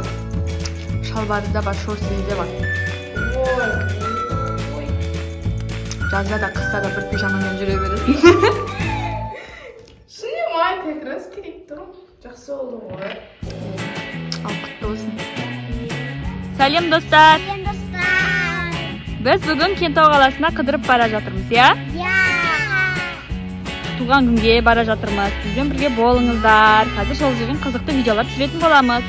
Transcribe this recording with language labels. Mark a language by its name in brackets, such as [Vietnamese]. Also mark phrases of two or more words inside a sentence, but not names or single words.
[Kazakh] Шалбары да бар, шортсыз де бар. Жазда да қыста да бір пижамамен жүре береді. [Russian] Снимай, как раз [Kazakh] керек тұр. Жақсы oldu ғой. Ал құтты болсын. Сәлем достар. Біз бүгін Кентау қаласына қыдырып бара жатырмыз, я? Туған күнге бара жатырмыз. Бізбен бірге болыңыздар. Қазір сол жерден қызықты видеолар түсіретін боламыз.